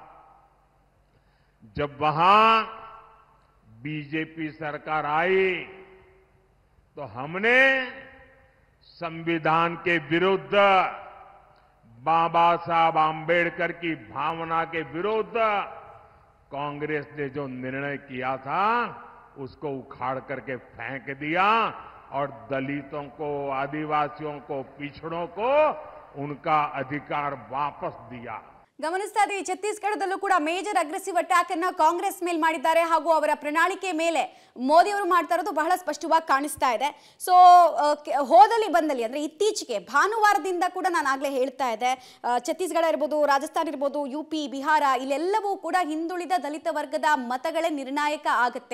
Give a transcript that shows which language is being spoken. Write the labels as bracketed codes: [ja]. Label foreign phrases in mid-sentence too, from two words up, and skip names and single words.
[hi] जब वहां बीजेपी सरकार आई तो हमने संविधान के विरुद्ध, बाबा साहब आंबेडकर की भावना के विरुद्ध कांग्रेस ने जो निर्णय किया था उसको उखाड़ करके फेंक दिया और दलितों को, आदिवासियों को, पिछड़ों को उनका अधिकार वापस दिया। [kn] ಗಮನಿಸ್ತಾ ಇದ್ದೀವಿ ಛತ್ತೀಸ್ಗಢದಲ್ಲೂ ಕೂಡ [en] major aggressive attack [kn] ಅನ್ನ ಕಾಂಗ್ರೆಸ್ ಮೇಲೆ ಮಾಡಿದ್ದಾರೆ. ಹಾಗೂ ಅವರ ಪ್ರಣಾಳಿಕೆ ಮೇಲೆ ಮೋದಿ ಅವರು ಮಾಡ್ತಾ ಇರೋದು ಬಹಳ ಸ್ಪಷ್ಟವಾಗಿ ಕಾಣಿಸ್ತಾ ಇದೆ. ಸೊ ಹೋದಲ್ಲಿ ಬಂದಲ್ಲಿ ಅಂದ್ರೆ ಇತ್ತೀಚೆಗೆ ಭಾನುವಾರದಿಂದ ಕೂಡ ನಾನು ಆಗ್ಲೇ ಹೇಳ್ತಾ ಇದ್ದೆ, ಛತ್ತೀಸ್ಗಢ ಇರ್ಬೋದು, ರಾಜಸ್ಥಾನ ಇರ್ಬೋದು, UP, ಬಿಹಾರ ಇಲ್ಲೆಲ್ಲವೂ ಕೂಡ ಹಿಂದುಳಿದ ದಲಿತ ವರ್ಗದ ಮತಗಳೇ ನಿರ್ಣಾಯಕ ಆಗುತ್ತೆ.